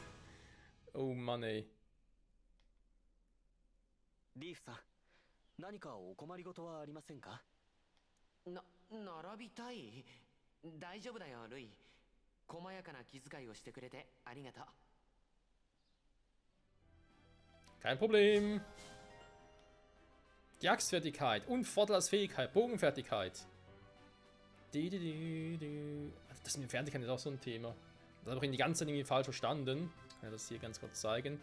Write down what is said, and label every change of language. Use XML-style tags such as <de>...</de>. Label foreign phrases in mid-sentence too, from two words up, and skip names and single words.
<de>Oh Mann, ey.</de> <ja>リーフさん、何かお困りごとはありませんか？並びたい？大丈夫だよ、ルイ。細やかな気遣いをしてくれてありがとう。</ja> <de>Kein Problem. Die Axtfertigkeit und Vorteil als Fähigkeit, Bogenfertigkeit. Das mit Fertigkeit ist auch so ein Thema. Das habe ich die ganze Zeit irgendwie falsch verstanden. Ich kann das hier ganz kurz zeigen.</de>